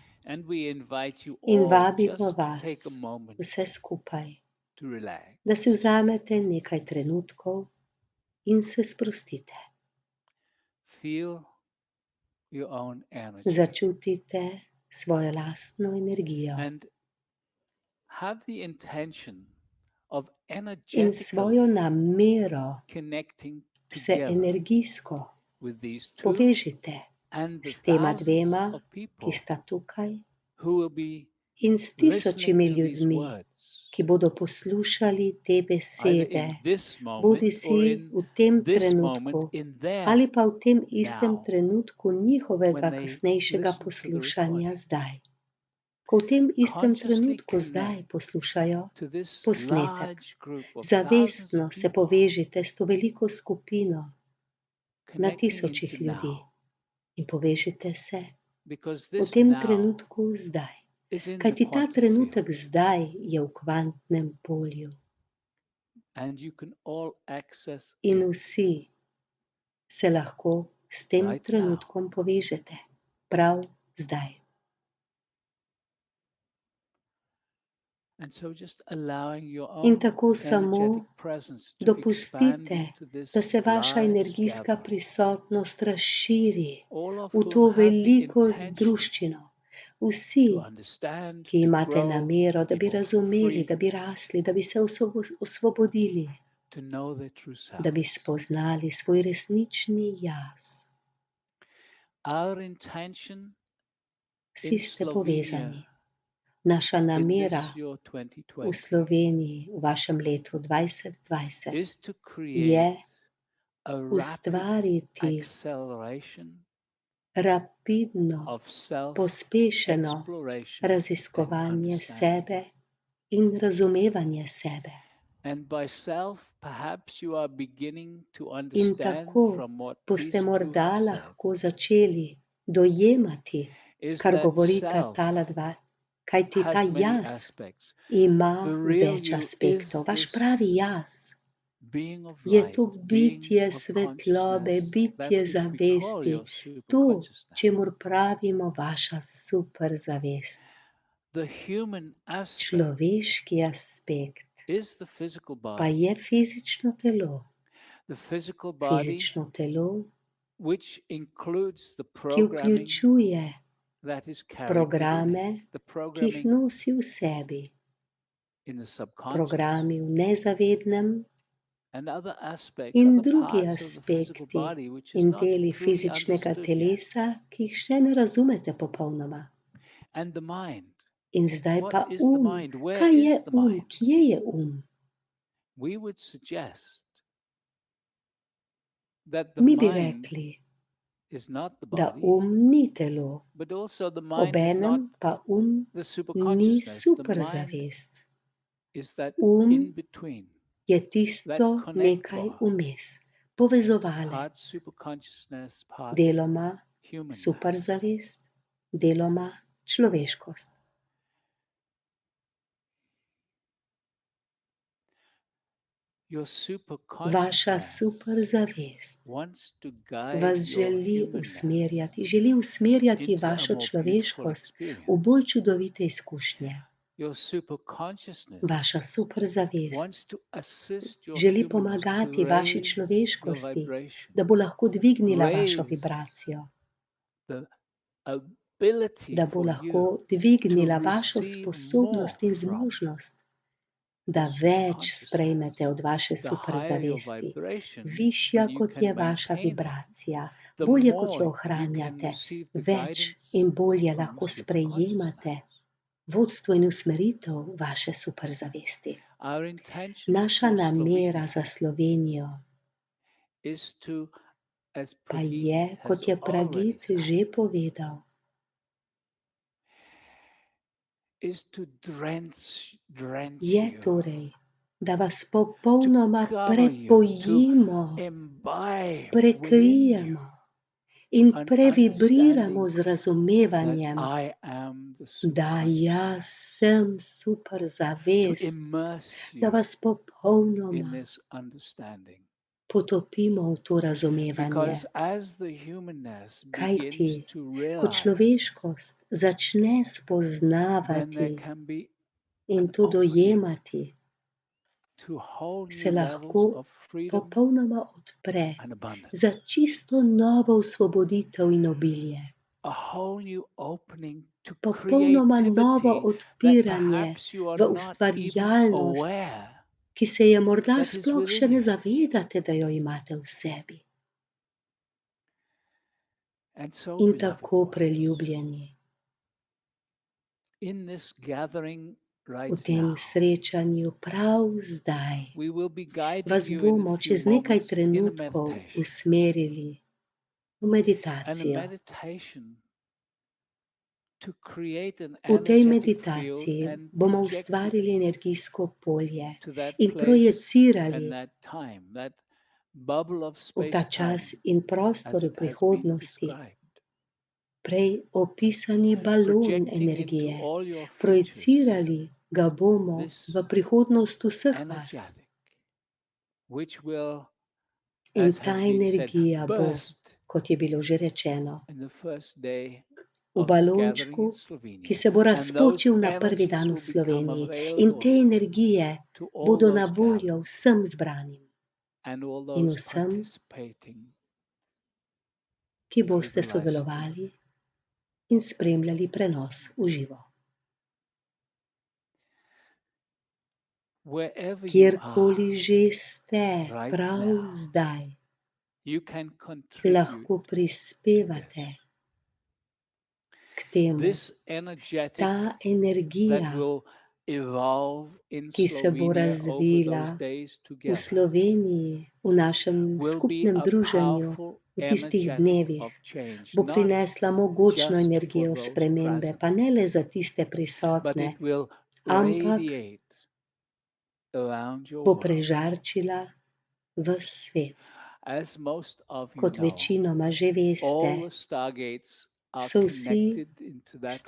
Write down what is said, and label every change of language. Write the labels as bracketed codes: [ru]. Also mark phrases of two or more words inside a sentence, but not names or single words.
[en] And we invite you In all [sl] vabimo [en] just to take [sl] vas, [en] a moment [sl] vse skupaj, [en] to relax. [sl] da si vzamete nekaj trenutkov in se sprostite. [en] Feel your own energy [sl] Začutite svojo lastno energijo [en] and have the intention of [sl] in svojo [en] energetically [sl] namero [en] connecting [sl] se [en] together [sl] energijsko [en] with these two [sl] povežite [en] and the [sl] s tema [en] thousands [sl] dvema, [en] of [sl] ki [en] people [sl] sta tukaj, [en] who will be [sl] in s [en] listening [sl] tisočimi [en] to these [sl] ljudmi, [en] words, [sl] ki bodo poslušali te [en] either [sl] besede, [en] in this moment [sl] bodi [en] or [sl] si [en] in [sl] v tem [en] this moment [sl] trenutku [en] in their [sl] ali pa v tem istem [en] now, [sl] trenutku njihovega [en] when they [sl] kasnejšega [en] listen to the [sl] poslušanja [en] recording. [sl] zdaj. Ko v tem istem [en] Consciously [sl] trenutku zdaj [en] connect [sl] poslušajo [en] to this [sl] posnetek, [en] large group of thousands [sl] zavestno [en] of [sl] se [en] people [sl] povežite s to veliko skupino na [en] connecting [sl] tisočih [en] into [sl] ljudi [en] now, [sl] in povežite se [en] because [sl] v [en] this [sl] tem [en] now [sl] trenutku zdaj. [en] is in the [sl] Kajti ta [en] quantum [sl] trenutek [en] field, [sl] zdaj je v kvantnem polju [en] and you can all access [sl] in [en] it [sl] vsi se lahko s tem [en] right now. [sl] trenutkom povežete prav zdaj. [en] And so just allowing your [sl] In [en] own [sl] tako samo [en] energetic presence to expand [sl] dopustite, [en] into this [sl] da se vaša [en] large [sl] energijska [en] gathering, [sl] prisotnost razširi [en] all of [sl] v [en] whom [sl] to [en] have the [sl] veliko [en] intention [sl] združčino. Vsi, [en] to understand, [sl] ki [en] to [sl] imate [en] grow, [sl] namero, [en] to [sl] da [en] be [sl] bi [en] more [sl] razumeli, [en] free, [sl] da bi rasli, da bi se osvobodili, [en] to know their true [sl] da bi [en] selves. [sl] spoznali svoj resnični jaz. [en] Our intention [sl] Vsi [en] in [sl] ste [en] Slovenia [sl] povezani. Naša [en] in [sl] namera [en] this year [sl] v [en] 2020 [sl] Sloveniji v vašem letu 2020 [en] is to [sl] je [en] create a rapid [sl] ustvariti [en] acceleration [sl] rapidno, [en] of [sl] pospešeno [en] self-exploration and [sl] raziskovanje [en] understanding. [sl] sebe in razumevanje sebe. [en] And by self, perhaps you are beginning to [sl] In [en] understand [sl] tako [en] from what [sl] boste [en] these two [sl] morda [en] have said, [sl] lahko začeli dojemati, [en] is [sl] kar [en] that [sl] govorita [en] self [sl] tala dva, kajti ta [en] has many [sl] jaz [en] aspects. [sl] ima [en] The real [sl] več [en] you [sl] aspektov. [en] is [sl] Vaš [en] this [sl] pravi jaz [en] being of [sl] je [en] light, [sl] to [en] being [sl] bitje [en] of [sl] svetlobe, [en] consciousness, that [sl] bitje [en] which we call [sl] zavesti, [en] your [sl] to, [en] superconsciousness. [sl] čemur pravimo vaša superzavest. [en] The human aspect [sl] Človeški aspekt [en] is the physical [sl] pa [en] body. [sl] je fizično telo. [en] The physical body, [sl] Fizično telo, [en] which includes the [sl] ki [en] programming [sl] vključuje [en] that is carried [sl] programe, [en] within it, the [sl] ki jih [en] programming [sl] nosi v sebi, [en] in the subconscious, [sl] programi v nezavednem [en] and other aspects, [sl] in [en] other [sl] drugi [en] parts of the physical [sl] aspekti [en] body which is [sl] in [en] not [sl] deli [en] truly [sl] fizičnega [en] understood yet. [sl] telesa, ki jih še ne razumete popolnoma. [en] And the mind. [sl] In zdaj [en] What [sl] pa [en] is the [sl] um. [en] mind? Where [sl] Kaj je [en] is the mind? [sl] Kje je [en] We would suggest that the [sl] Mi bi [en] mind [sl] rekli, [en] is not the [sl] da [en] body, [sl] ni telo, [en] but also the mind is not [sl] obenem pa [en] the [sl] ni [en] superconsciousness. The mind [sl] superzavest. [en] is that [sl] Um [en] in between, [sl] je [en] that [sl] tisto nekaj [en] connector [sl] vmes. povezovalec, [en] part superconsciousness, part [sl] deloma [en] humanness. [sl] superzavest, deloma človeškost. [en] Your [sl] Vaša [en] superconsciousness [sl] superzavest [en] wants to guide [sl] vas [en] your [sl] želi [en] humanness [sl] želi usmerjati [en] into a [sl] vašo [en] more beautiful [sl] človeškost v [en] experience. [sl] bolj čudovite izkušnje. [en] Your superconsciousness [sl] Vaša superzavest [en] wants to assist your [sl] želi [en] humanness to [sl] pomagati vaši [en] raise your [sl] človeškosti, [en] vibration, [sl] da bo lahko dvignila vašo [en] raise [sl] vibracijo, [en] the ability [sl] da bo [en] for [sl] lahko [en] you [sl] dvignila [en] to [sl] vašo [en] receive more [sl] sposobnost in [en] from [sl] zmožnost, [en] the [sl] da več sprejmete [en] superconsciousness. [sl] od vaše [en] The higher your [sl] superzavesti. [en] vibration, [sl] Višja [en] and you [sl] kot [en] can [sl] je vaša [en] maintain that, [sl] vibracija, [en] the [sl] bolje kot [en] more [sl] jo [en] you can [sl] ohranjate, [en] receive the [sl] več [en] guidance [sl] in bolje [en] from the [sl] lahko sprejemate [en] superconsciousness. [sl] vodstvo in usmeritev vaše superzavesti. [en] Our intention [sl] Naša [en] for [sl] namera [en] Slovenia [sl] za Slovenijo [en] is to, as [sl] pa [en] Pragit [sl] je, [en] has [sl] kot je [en] already [sl] Pragit [en] said, [sl] že povedal, [en] is to drench [sl] je [en] you, [sl] torej, da vas [en] to [sl] popolnoma [en] cover you, to [sl] prepojimo, [en] imbibe within you [sl] prekrijemo in [en] an [sl] previbriramo [en] understanding [sl] z [en] that [sl] razumevanjem, [en] I am the [sl] da jaz [en] superconsciousness, [sl] sem [en] to [sl] superzavest, [en] immerse [sl] da [en] you [sl] vas [en] in [sl] popolnoma [en] this understanding. [sl] potopimo v to razumevanje. [en] Because as the humanness [sl] Kajti, [en] begins to [sl] ko [en] realize, [sl] človeškost začne [en] then there [sl] spoznavati [en] can be [sl] in [en] an [sl] to [en] opening [sl] dojemati, [en] to whole [sl] se [en] new levels [sl] lahko [en] of freedom [sl] popolnoma odpre [en] and abundance. [sl] za čisto novo osvoboditev in obilje. [en] A whole new opening to [sl] Popolnoma novo [en] creativity that [sl] odpiranje [en] perhaps you are [sl] v [en] not even [sl] ustvarjalnost, [en] aware [sl] ki se je morda [en] that is [sl] sploh še [en] within [sl] ne [en] you. [sl] zavedate, da jo imate v sebi. [en] And so, [sl] In [en] beloved [sl] tako [en] ones, [sl] preljubljeni, [en] in this gathering [sl] v [en] right [sl] tem [en] now, [sl] srečanju prav zdaj [en] we will be guiding [sl] vas [en] you in [sl] bomo [en] a few [sl] čez nekaj [en] moments in a [sl] trenutkov [en] meditation. [sl] usmerili v [en] And a [sl] meditacijo. [en] meditation to create an [sl] V tej [en] energetic field [sl] meditaciji [en] and [sl] bomo [en] project it [sl] ustvarili energijsko polje [en] to that [sl] in [en] place [sl] projicirali [en] and that time, that bubble of [sl] v ta [en] space [sl] čas [en] time [sl] in [en] as [sl] prostor v [en] it has been [sl] prihodnosti [en] described. [sl] prej opisani balon [en] Projecting into [sl] energije. [en] all your futures [sl] Projicirali ga bomo [en] this [sl] v prihodnost vseh vas. [en] energetic, which will, [sl] In [en] as [sl] ta [en] has been said, [sl] energija bo, [en] burst [sl] kot je bilo že rečeno, [en] in the first day [sl] v [en] of the gathering [sl] balončku, [en] in [sl] ki [en] Slovenia. [sl] se bo [en] And those [sl] razpočil na prvi [en] energies [sl] dan v [en] will become [sl] Sloveniji. In te [en] available [sl] energije [en] to all [sl] bodo na [en] those [sl] voljo [en] gathered [sl] vsem zbranim [en] and all [sl] in [en] those [sl] vsem, [en] participating [sl] ki [en] through [sl] boste [en] the live stream. [sl] sodelovali in spremljali prenos v živo. [en] Wherever you [sl] Kjerkoli [en] are [sl] že ste, [en] right [sl] prav [en] now, [sl] zdaj, [en] you can contribute [sl] lahko [en] to [sl] prispevate [en] this. [sl] k temu. [en] This energetic [sl] Ta [en] that [sl] energija, [en] will evolve in [sl] ki se bo [en] Slovenia over [sl] razvila [en] those days [sl] v [en] together [sl] Sloveniji, v našem [en] will be [sl] skupnem [en] a [sl] druženju, [en] powerful [sl] v tistih [en] energetic [sl] dnevih, [en] of change, [sl] bo [en] not [sl] prinesla mogočno [en] just for [sl] energijo [en] those [sl] spremembe, [en] present, [sl] pa ne le za tiste [en] but [sl] prisotne, [en] it will [sl] ampak [en] radiate around your [sl] bo [en] world. [sl] prežarčila ves svet. [en] As most of you [sl] Kot [en] know, [sl] večinoma že veste, [en] all the stargates are [sl] so vsi [en] connected into that which we